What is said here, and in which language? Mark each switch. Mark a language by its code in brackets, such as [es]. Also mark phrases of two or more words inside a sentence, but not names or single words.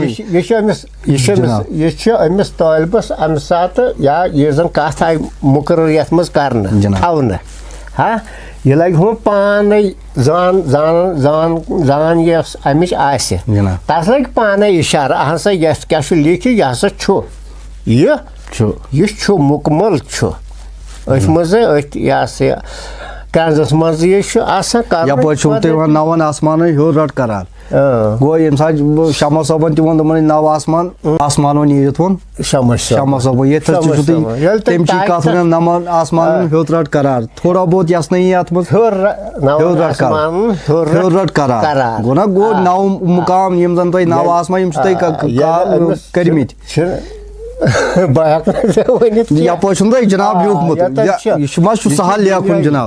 [ks] یہ چھُ أمِس طٲلبس اَمہِ ساتہٕ یا یہِ زن کتھ آیہِ مُقرر یتھ منٛز کرنہٕ تھاونہٕ ہا یہِ لگہِ ہُم پانے زان یۄس امِچ آسہِ تتھ لگہِ پانے اِشارٕ اہن سا یتھ کیٛاہ چھُ لیکھِتھ یہِ ہسا چھُ یہِ چھُ مُکمل چھُ أتھۍ منٛزٕے أتھۍ یہِ ہسا یہِ کنزس منٛز یہِ چھُ آسان یپٲرۍ چھُو تُہۍ وَنان نون آسمانٕے ہیوٚر رٹ کران گوٚو ییٚمہِ ساتہٕ شمع صٲبن تہِ ووٚن دوٚپُن نو آسمانو نیٖرِتھ ووٚن شمع صٲبن ییٚتہِ حظ چھُو تُہۍ تٔمچی کتھ ونان نمن آسمانن ہیوٚر رٹ کرار تھوڑا بہت یژنٲیی اتھ منٛز ہیوٚر رٹ کرار گوٚو نا گوٚو نو مُقام یِم زن تۄہہِ نو آسمان یِم چھِ تۄہہِ کٔرمٕتۍ یپٲرۍ چھُنہٕ تۄہہِ جناب لیوٗکھمُت یہِ ما چھُ سہل لیکھُن جناب